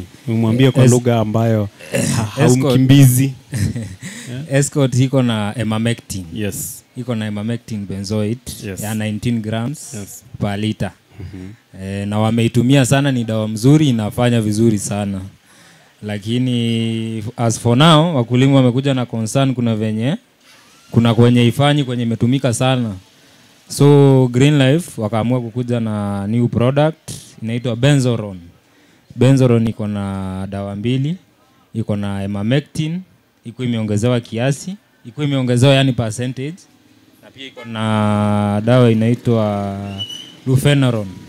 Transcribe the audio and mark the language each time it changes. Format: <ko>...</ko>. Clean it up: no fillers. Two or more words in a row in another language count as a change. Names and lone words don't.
<sw>Umwambie kwa lugha ambayo haumkimbizi. Escort iko na emamectin.</sw> <en>Yes.</en> <sw>Iko na emamectin benzoate ya 19</sw> <en>grams per liter.</en> <sw>Na wameitumia sana, ni dawa mzuri, inafanya vizuri sana. Lakini</sw> <en>as for now</en> <sw>wakulima wamekuja na concern kuna kwenye ifanyi kwenye imetumika sana. So Green Life wakaamua kukuja na</sw> <en>new product</en> <sw>inaitwa Benzoron. Benzoron iko na dawa mbili, iko na emamectin, iko imeongezewa kiasi, iko imeongezewa yani percentage, na pia iko na dawa inaitwa Lufenaron.</sw>